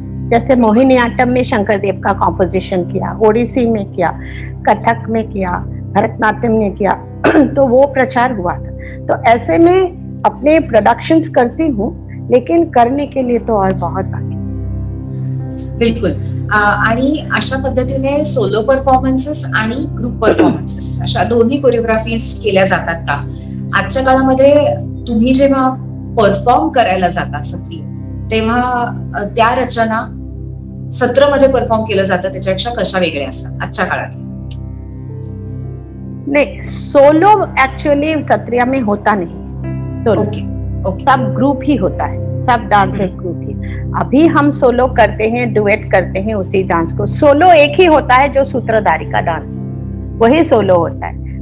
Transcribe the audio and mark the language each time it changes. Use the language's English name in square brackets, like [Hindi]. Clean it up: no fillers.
[Hindi] जैसे मोहिनीअट्टम में शंकरदेव का कॉम्पोजिशन किया, ओडिसी में किया, कथक में किया, भरतनाट्यम में किया. तो वो प्रचार हुआ था. तो ऐसे में अपने प्रोडक्शंस करती हूँ, लेकिन करने के लिए तो और बहुत बाकी. बिलकुल. [Marathi] आणि अशा पद्धतीने सोलो परफॉर्मन्सेस आणि ग्रुप परफॉर्मन्सेस अशा दोन्ही कोरिओग्राफीज केल्या जातात का? आजच्या काळामध्ये तुम्ही जेव्हा परफॉर्म करायला जाता सत्री, तेव्हा त्या रचना सत्रमध्ये परफॉर्म केलं जातं त्याच्यापेक्षा कशा वेगळ्या असतात आजच्या काळात? [Hindi] नहीं, सोलो एक्चुअली सत्रिया में होता नहीं. सब ग्रुप ही होता है, सब डांसर्स ग्रुप ही. अभी हम सोलो करते हैं, डुएट करते हैं उसी डांस को. सोलो एक ही होता है जो सूत्रधारी का डांस, वही सोलो होता है.